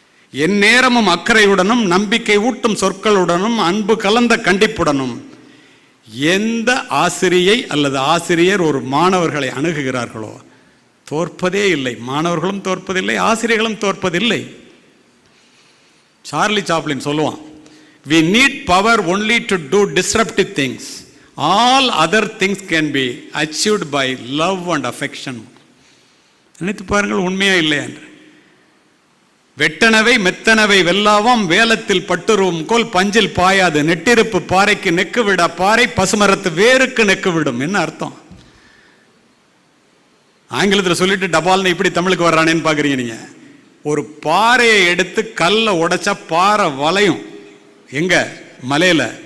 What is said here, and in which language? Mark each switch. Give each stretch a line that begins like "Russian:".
Tamil: என் நேரமும் அக்கறையுடனும் நம்பிக்கை ஊட்டும் சொற்களுடனும் அன்பு கலந்த கண்டிப்புடனும் எந்த ஆசிரியை அல்லது ஆசிரியர் ஒரு மாணவர்களை அணுகுகிறார்களோ தோற்பதே இல்லை. மாணவர்களும் தோற்பதில்லை, ஆசிரியர்களும் தோற்பதில்லை. சார்லி சாப்ளின் சொல்லுவான்,
English: we need power only to do disruptive things. All other things can be achieved by love and affection.
Tamil: நினைத்து பாருங்கள், உண்மையா இல்லையா என்று. வெட்டனவை மெத்தனவை வெல்லாவாம் வேலத்தில் பட்டுருவும் கோல் பஞ்சில் பாயாது, நெட்டிருப்பு பாறைக்கு நெக்கு விட பாறை பசுமரத்து வேருக்கு நெக்கு விடும். என்ன அர்த்தம்? ஆங்கிலத்தில் சொல்லிட்டு டபால்னு இப்படி தமிழுக்கு வர்றானேன்னு பாக்குறீங்க நீங்க. ஒரு பாறையை எடுத்து கல்லை உடைச்சா பாறை வளையும் எங்க மலையில.